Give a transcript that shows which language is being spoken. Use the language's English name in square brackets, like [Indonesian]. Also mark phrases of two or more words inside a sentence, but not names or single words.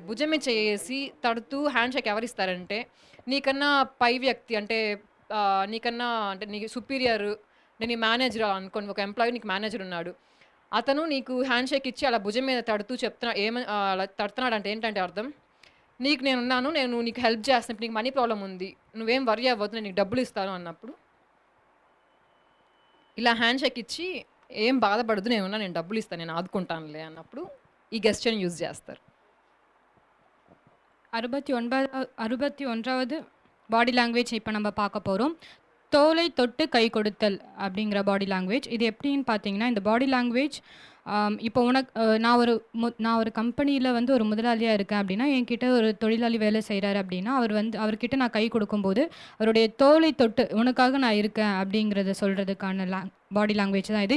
[Telugu] భుజం మీద చెయ్యేసి తడుతూ [English] hand shake [Telugu] ఎవరు ఇస్తారంటే, నీకన్నా పై వ్యక్తి అంటే నీకన్నా అంటే నీకు సుపీరియర్, నేను నీ మేనేజర్ అనుకోండి, ఒక ఎంప్లాయీ నీకు మేనేజర్ ఉన్నాడు, అతను నీకు [English] hand shake [Telugu] ఇచ్చి అలా భుజం మీద తడుతూ అలా తడుతున్నాడు అంటే ఏంటంటే అర్థం, నేను నీకు హెల్ప్ చేస్తాను, నీకు [English] money problem [Telugu] ఉంది, నువ్వేం వరీ అవ్వద్దు, నేను నీకు డబ్బులు ఇస్తాను అన్నప్పుడు ఇలా [English] hand shake [Telugu] ఇచ్చి ఏం బాధపడదు, నేను డబ్బులు ఇస్తాను, నేను ఆదుకుంటానులే అన్నప్పుడు ఈ [English] gesture use [Telugu] చేస్తారు. [Tamil] 61வது [English] body language [Tamil] இப்போ நம்ம பார்க்க போகிறோம். தோலை தொட்டு கை கொடுத்தல் அப்படிங்கிற [English] body language. [Tamil] இது எப்படின்னு பார்த்தீங்கன்னா, இந்த [English] body language [Tamil] இப்போ நான் ஒரு கம்பெனியில் வந்து ஒரு முதலாளியாக இருக்கேன் அப்படின்னா, என்கிட்ட ஒரு தொழிலாளி வேலை செய்கிறாரு அப்படின்னா, அவர்கிட்ட நான் கை கொடுக்கும்போது அவருடைய தோலை தொட்டு உனக்காக நான் இருக்கேன் அப்படிங்கிறத சொல்கிறதுக்கான [English] body language [Tamil] தான் இது.